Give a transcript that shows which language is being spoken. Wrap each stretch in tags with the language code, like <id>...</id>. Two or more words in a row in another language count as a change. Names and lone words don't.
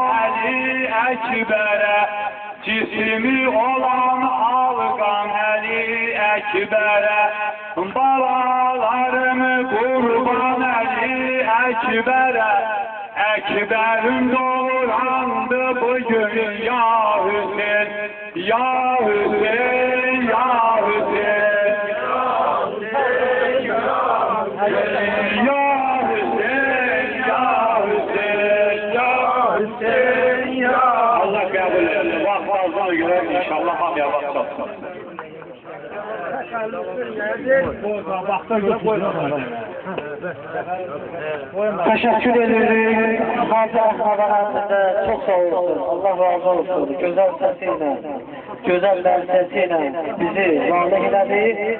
<az>Əli Əkbərə, cismi olan alqan Əli Əkbərə, balalarımı qurban Əli Əkbərə, Əkbərim doğrandı bugün ya Hüseyin, ya Hüseyin, ya Hüseyin, ya Hüseyin, ya Hüseyin, ya Hüseyin, ya Allah qəbul etsin. Vaxt azdan görə inşallah hamıya vaxt çatsın.</az> <tr>Teşekkür ederim.</tr> <az>Hacı Əhməd ağamıza çok sağ olsun. Allah razı olsun.</az> <tr>Güzel sesiyle, güzel dersesiyle bizi valih elədi.</tr>